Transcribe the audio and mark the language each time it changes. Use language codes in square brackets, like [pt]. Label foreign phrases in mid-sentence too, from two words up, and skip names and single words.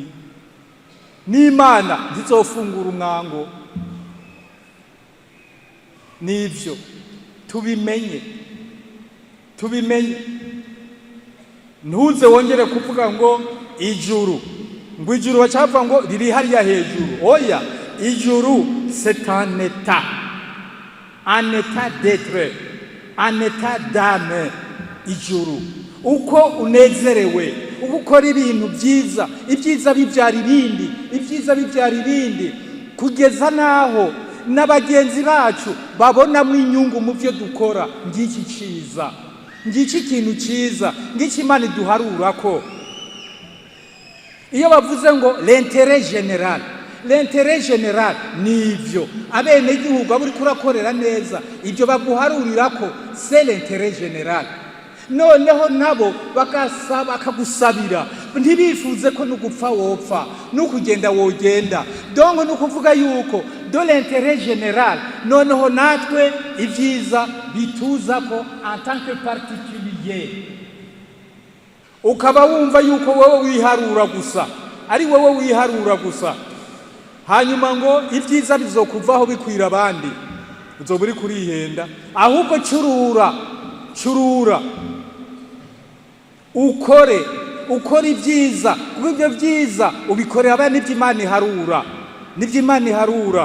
[rn] N'Imana ntizofungura umwango. Nivyo tubimenye. Ntuze wongere kuvuga ngo ijuru bacava ngo riri hariya hejuru. Oya, ijuru [fr] c'est un état d'être, un état d'âme. [rn] Ijuru uko unezerewe, uko ukora ibintu byiza, ibyiza bibyara ibindi, kugeza naho n'abagenzi bacu babonamo inyungu mu byo dukora. Ngiki ciza, ngiki ikintu ciza, ngiki Imana iduharura ko. Iyo bavuze ngo [fr] l'intérêt général [rn] nivyo abene igihugu aburi kurakorera neza, ibyo baguharurira ko [fr] c'est l'intérêt général. [rn] Noneho nabo bakagusabira, ntibifuze ko nugupfa wopfa, nukugenda wogenda. Donc nukuvuga yuko [fr] de l'intérêt général, [rn] noneho natwe ibyiza bituza ko [fr] en tant que particulier. [rn] Ukaba wumva yuko wowe wiharura gusa, ari wowe wiharura gusa, hanyuma ngo ibyiza bizokuvaho bikwira abandi, uzoba uri kurihenda. Ahubwo curura ukore ibyiza, kuko ibyo byiza ubikorera abandi, nibyo Imana iharura.